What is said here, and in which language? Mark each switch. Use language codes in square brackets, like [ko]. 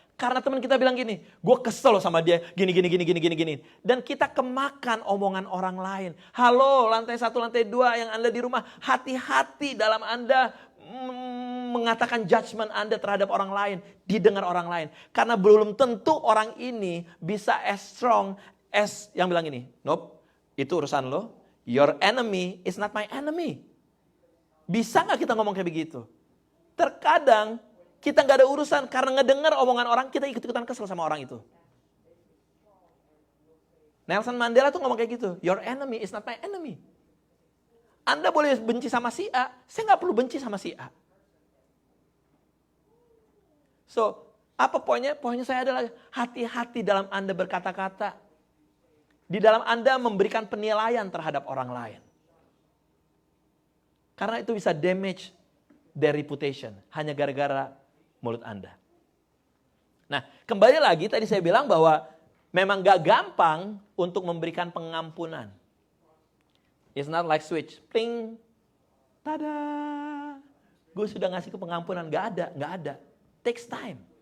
[id] Karena teman kita bilang gini, gue kesel sama dia, gini. Dan kita kemakan omongan orang lain. Halo, lantai 1, lantai 2 yang Anda di rumah, hati-hati dalam Anda mengatakan judgment Anda terhadap orang lain, didengar orang lain. Karena belum tentu orang ini bisa [en] as strong as [id] yang bilang ini. Nope, itu urusan lo. [en] Your enemy is not my enemy. [id] Bisa gak kita ngomong kayak begitu? Terkadang kita gak ada urusan karena ngedengar omongan orang, kita ikut-ikutan kesel sama orang itu. Nelson Mandela tuh ngomong kayak gitu. [en] Your enemy is not my enemy. [id] Anda boleh benci sama si A, saya gak perlu benci sama si A. So, apa poinnya? Poinnya saya adalah hati-hati dalam Anda berkata-kata. Di dalam Anda memberikan penilaian terhadap orang lain. Karena itu bisa [en] damage their reputation. [id] Hanya gara-gara mulut Anda. Nah, kembali lagi tadi saya bilang bahwa memang gak gampang untuk memberikan pengampunan. [en] It's not like switch. [id] Pling. Tada. Gue sudah ngasih ke pengampunan. Gak ada. [en] Takes time.